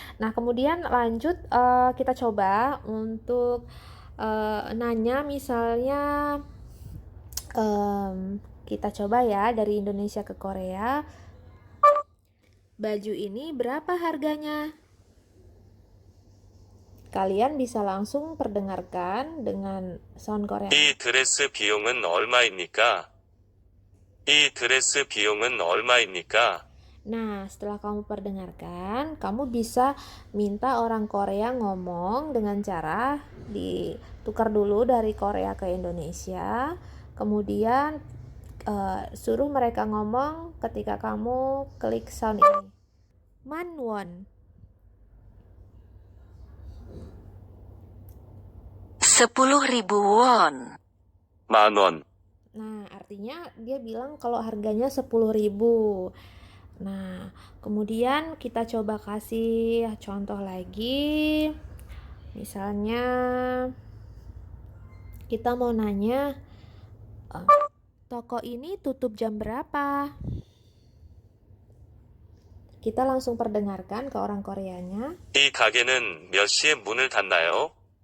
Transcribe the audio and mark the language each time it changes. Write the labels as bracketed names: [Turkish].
[Indonesian] Nah, kemudian lanjut kita coba untuk nanya, misalnya kita coba ya dari Indonesia ke Korea. Baju ini berapa harganya? Kalian bisa langsung perdengarkan dengan sound Korea. [Korean] 이 드레스 비용은 얼마입니까? 이 드레스 비용은 얼마입니까? [Indonesian] Nah, setelah kamu perdengarkan, kamu bisa minta orang Korea ngomong dengan cara ditukar dulu dari Korea ke Indonesia. Kemudian suruh mereka ngomong ketika kamu klik sound ini. Manwon. 10.000 won. [Korean] 만 원, [Indonesian] Nah, artinya dia bilang kalau harganya 10.000. Nah, kemudian kita coba kasih contoh lagi. Misalnya kita mau nanya, toko ini tutup jam berapa? Kita langsung perdengarkan ke orang Koreanya. [Korean] 이 가게는 몇 시에 문을 닫나요?